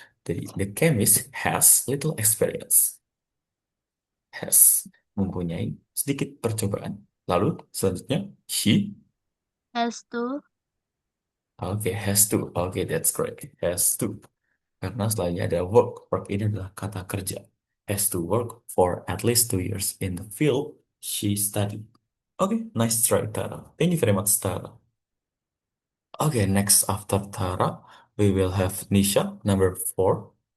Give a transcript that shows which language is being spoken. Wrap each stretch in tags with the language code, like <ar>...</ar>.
<en>Jadi, the chemist has little experience.</en> <id>Has, mempunyai sedikit percobaan. Lalu, selanjutnya, she,</id> <en>Has to. oke, has to. Oke, that's correct. Has to.</en> <id>Karena selanjutnya ada work. Work ini adalah kata kerja.</id> <en>Has to work for at least 2 years in the field she studied. Oke, nice try, Tara. Thank you very much, Tara. Okay, next after Tara, we will have Nisha, number 4.</en>